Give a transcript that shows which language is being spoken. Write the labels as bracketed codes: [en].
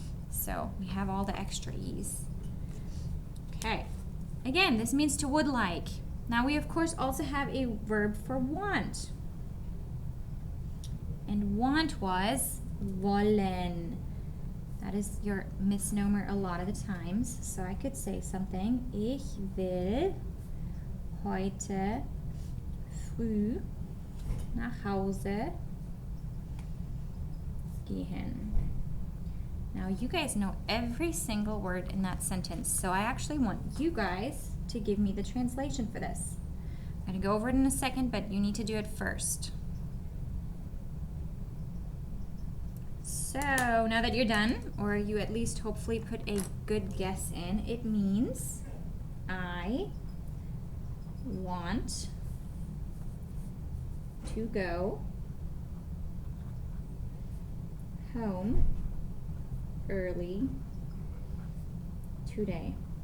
[en] So we have all the extra E's. Okay. Again, this means to would like. Now we of course also have a verb for want. And want was wollen. That is your misnomer a lot of the times. So I could say something, [de] Ich will heute früh nach Hause gehen. [en] Now you guys know every single word in that sentence, so I actually want you guys to give me the translation for this. I'm going to go over it in a second, but you need to do it first. So now that you're done, or you at least hopefully put a good guess in, it means I want to go home early today.